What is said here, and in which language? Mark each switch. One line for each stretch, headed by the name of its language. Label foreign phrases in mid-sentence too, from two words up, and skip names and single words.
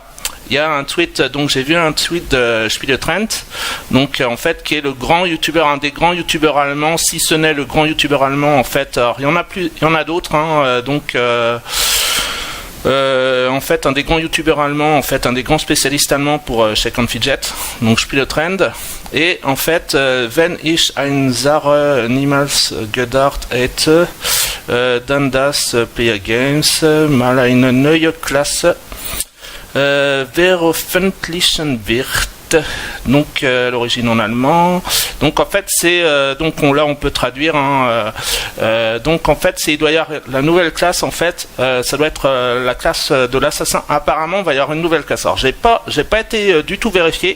French: Il y a un tweet, donc j'ai vu un tweet de Spieletrend, donc en fait qui est un des grands youtubeurs allemands, si ce n'est le grand youtubeur allemand en fait. Alors il y en a d'autres en fait un des grands youtubeurs allemands, en fait un des grands spécialistes allemands pour Shake and Fidget, donc Spieletrend. Et en fait
German: wenn ich ein Sache niemals gedacht hätte, dann das Player Games mal eine neue Klasse veröffentlichen wird.
French: Donc l'origine en allemand. Donc en fait c'est là on peut traduire donc en fait il doit y avoir la nouvelle classe en fait ça doit être la classe de l'assassin. Apparemment il va y avoir une nouvelle classe. Alors j'ai pas été du tout vérifié.